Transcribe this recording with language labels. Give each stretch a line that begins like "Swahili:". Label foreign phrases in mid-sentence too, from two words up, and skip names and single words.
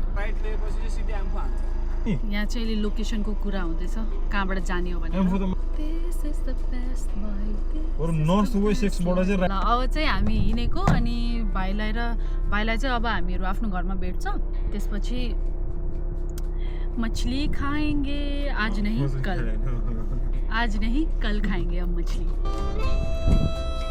Nepali: यहाँ चाहिँ अहिले लोकेसनको कुरा हुँदैछ कहाँबाट जाने हो भने अब चाहिँ हामी हिँडेको अनि भाइलाई चाहिँ अब हामीहरू आफ्नो घरमा भेट्छ त्यसपछि
Hindi: मछली खाएंगे आज नहीं कल खाएंगे अब मछली